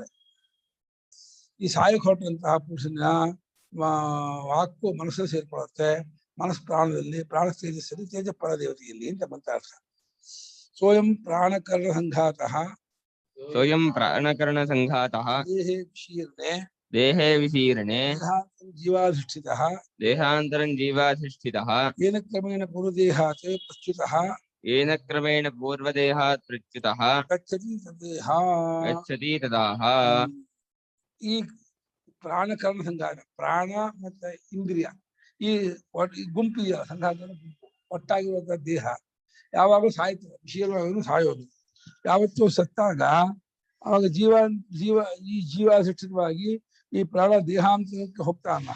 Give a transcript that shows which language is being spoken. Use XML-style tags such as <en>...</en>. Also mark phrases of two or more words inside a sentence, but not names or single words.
<kn>ಈ ಸಾಯಕ್ ಹೊರಟಂತಹ ಪುರುಷನ ವಾಕು ಮನಸ್ಸಲ್ಲಿ ಸೇರ್ಕೊಳ್ಳುತ್ತೆ, ಮನಸ್ ಪ್ರಾಣದಲ್ಲಿ, ಪ್ರಾಣ ತೇಜಸ್ಸಲ್ಲಿ, ತೇಜ ಪರದೇವತೆಯಲ್ಲಿ ಅಂತ ಮಂತ್ರ ಅರ್ಥ.</kn> <sa>ಸ್ವಯಂ ಪ್ರಾಣಕರ್ಣ ಸಂಘಾತಃ ದೇಹೇ ವಿಶೀರ್ಣೆ ದೇಹಾಂತರಂ ಜೀವಾಧಿಷ್ಠಿತಃ येन क्रमेण पूर्वदेहात् प्रच्युतः गच्छति तदाह.</sa> <kn>ಈ ಪ್ರಾಣಕರ್ಣ ಸಂಘಾತ, ಪ್ರಾಣ ಮತ್ತೆ ಇಂದ್ರಿಯ ಈ ಗುಂಪು ಇದೆಯಲ್ಲ, ಸಂಘಾತದ ಗುಂಪು ಒಟ್ಟಾಗಿರುವಂತಹ ದೇಹ ಯಾವಾಗಲೂ ಸಾಯ್ತದೆ, ವಿಷಯವಾಗಿ ಸಾಯೋದು. ಯಾವತ್ತೂ ಸತ್ತಾಗ ಅವಾಗ ಈ ಜೀವಾಧಿಷ್ಠಿತವಾಗಿ ಈ ಪ್ರಾಣ ದೇಹಾಂತರಕ್ಕೆ ಹೋಗ್ತಾನ.</kn>